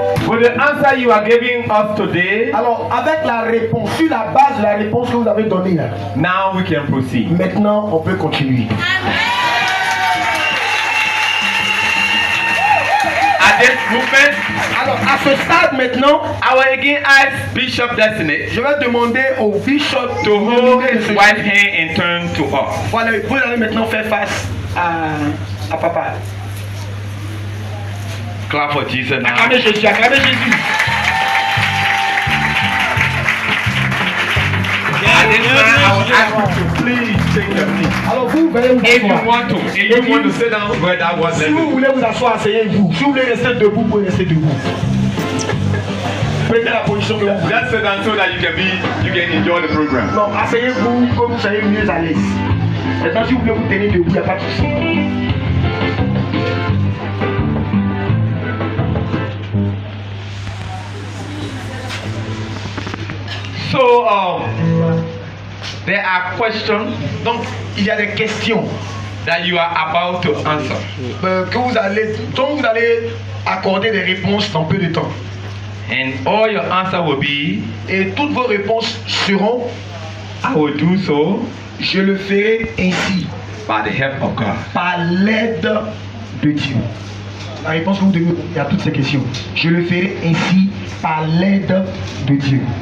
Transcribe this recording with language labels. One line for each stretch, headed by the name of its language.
English: With the answer you are giving us today,
French: Alors, avec la réponse, sur la base de la réponse que vous avez donnée là,
English: now we can proceed.
French: maintenant on peut continuer.
English: At this movement,
French: Alors, à ce stade maintenant,
English: I will again ask Bishop Destiny
French: je vais demander au bishop
English: to hold his wife's hand and turn to us.
French: Voilà, vous allez maintenant faire face à papa.
English: Clap for Jesus now.
French: Acclamez Jésus, acclamez Jésus.
English: At this time, I will ask you to please take your seat.
French: Alors vous, veuillez vous
English: If you
French: asseoir.
English: want to sit down where that was,
French: Si
English: let
French: vous
English: me.
French: voulez vous asseoir, asseyez-vous. Si vous voulez rester debout, vous pouvez rester debout. Prenez la position que vous voulez.
English: Just sit down so that you can enjoy the program.
French: Non, asseyez-vous comme vous soyez mieux à l'aise. Maintenant, si vous voulez vous tenir debout, il n'y a pas de souci.
English: So, there are questions
French: Donc, il y a des questions
English: that you are about to answer.
French: dont vous allez accorder des réponses dans peu de temps.
English: And all your answer will be,
French: Et toutes vos réponses seront,
English: I will do so
French: je le ferai ainsi,
English: by the help of God.
French: par l'aide de Dieu. La réponse que vous devez donner à toutes ces questions. Je le ferai ainsi par l'aide de Dieu.